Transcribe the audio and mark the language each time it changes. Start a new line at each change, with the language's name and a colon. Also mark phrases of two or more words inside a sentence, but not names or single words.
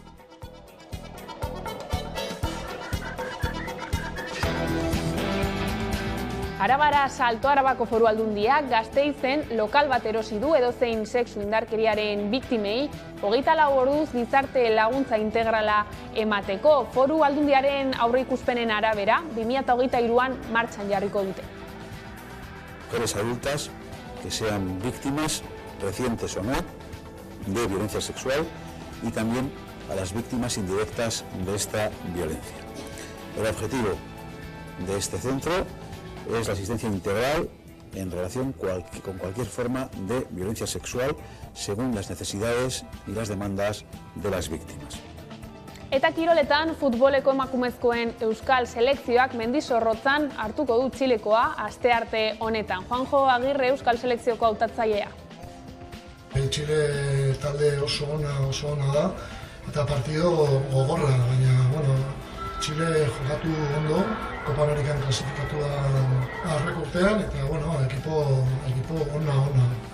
Basque: Arabara Salto Arabako Foru Aldundiak Gasteizen lokal bat erosi du edozein sexu indarkeriaren biktimei 24 orduz gizarte laguntza integrala emateko. Foru Aldundiaren aurreikuspenen arabera 2023an martxan jarriko dute.
Spanish: Mujeres adultas que sean víctimas, recientes o no, de violencia sexual y también a las víctimas indirectas de esta violencia. El objetivo de este centro es la asistencia integral en relación con cualquier forma de violencia sexual según las necesidades y las demandas de las víctimas.
Basque: Eta kiroletan futboleko emakumezkoen euskal selekzioak Mendizorrotzan hartuko du Txilekoa astearte honetan. Juanjo Agirre euskal selekzioko hautatzailea. Txile talde oso ona da eta partido gogorra, baina Txile jokatu ondo, Copa Amerikan klasifikatu da aurreko urtean, eta ekipo ona.